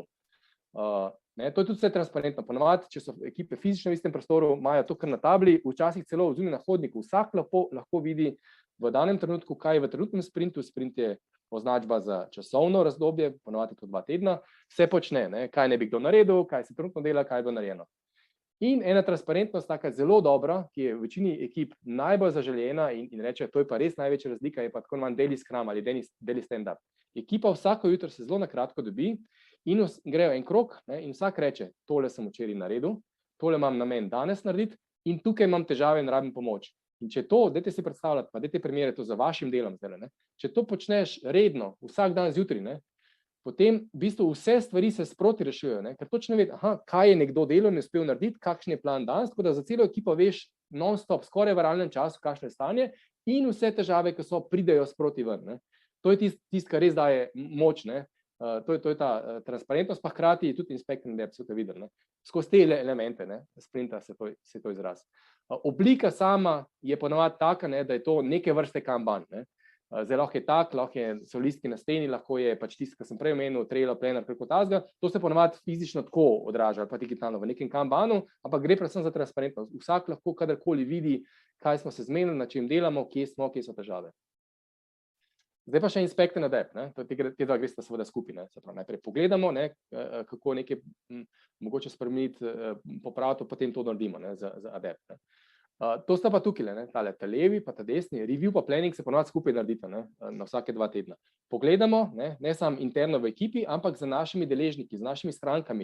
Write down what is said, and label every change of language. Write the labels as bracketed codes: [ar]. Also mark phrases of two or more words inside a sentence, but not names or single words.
[sl] To je tudi vse transparentno. Ponavadi, če so ekipe fizično v istem prostoru, imajo to kar na tabli, včasih celo zunaj na hodniku, vsak lahko vidi v danem trenutku, kaj je v trenutnem sprintu, sprint je označba za časovno razdobje, ponavadi to 2 tedna, se počne, kaj ne bi kdo naredil, kaj se trenutno dela, kaj je bilo narejeno. In ena transparentnost, taka zelo dobra, ki je v večini ekip najbolj zaželjena in reče, to je pa res največja razlika, je pa tako imenovani [en] daily scrum [sl] ali [en] daily stand-up. [sl] Ekipa vsako jutro se zelo na kratko dobi in grejo en krog in vsak reče, tole sem včeraj naredil, tole imam namen danes narediti in tukaj imam težave in rabim pomoč. In če to, dajte si predstavljati, pa dajte primerjati to za vašim delom zdaj, če to počneš redno, vsak dan zjutraj, potem v bistvu vse stvari se sproti rešujejo, ker točno ve, kaj je nekdo delal in uspel narediti, kakšen je plan danes, tako da za celo ekipo veš non-stop, skoraj v realnem času, kakšno je stanje in vse težave, ki so, pridejo sproti ven. To je tisto, kar res daje moč, to je ta transparentnost, pa hkrati tudi [en] inspect and adapt, [sl] so te videli. Skozi te elemente sprinta se to izraz. Oblika sama je ponavadi taka, da je to neke vrste Kanban. Zdaj lahko je tak, lahko so listki na steni, lahko je pač tisto, kar sem prej omenil, Trello, Planner, preko tazga, to se ponavadi fizično tako odraža, ali pa digitalno v nekem Kanbanu, ampak gre predvsem za transparentnost. Vsak lahko kadarkoli vidi, kaj smo se zmenili, na čem delamo, kje smo, kje so težave. Zdaj pa še [en] inspect and adapt, [sl] ne? Te dva gresta seveda skupaj, ne? Se pravi, najprej pogledamo, ne, kako nekaj mogoče spremeniti, popraviti, potem to naredimo, ne, za adapt, ne. To sta pa tukaj, ne, tale levi pa ta desni, review pa planning se ponovadi skupaj naredita, ne, na vsake 2 tedna. Pogledamo, ne samo interno v ekipi, ampak z našimi deležniki, z našimi strankami.